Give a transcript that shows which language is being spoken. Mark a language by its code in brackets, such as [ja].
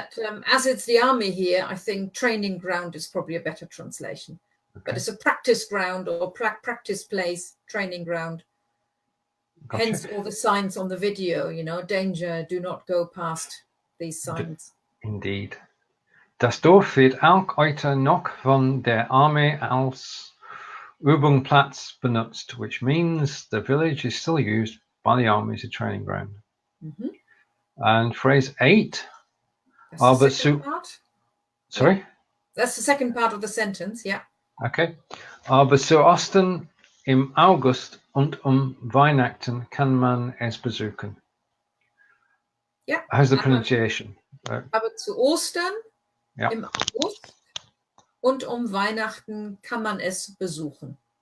[en] But as it's the army here, I think training ground is probably a better translation. Okay. But it's a practice ground or practice place, training ground. Gotcha. Hence all the signs on the video, you know, danger, do not go past these signs. Indeed. [de] Das Dorf wird auch heute noch von der Armee als Übungsplatz benutzt, [en] which means the village is still used by the army as a training ground. Mhm. And phrase 8. That's the second part. Sorry? Yeah. That's the second part of the sentence, yeah. Okay. [de] Aber zu Osten im August und Weihnachten kann man es besuchen. [en] Yeah. How's the pronunciation? [de] Aber zu Ostern Ja. im August und Weihnachten kann man es besuchen.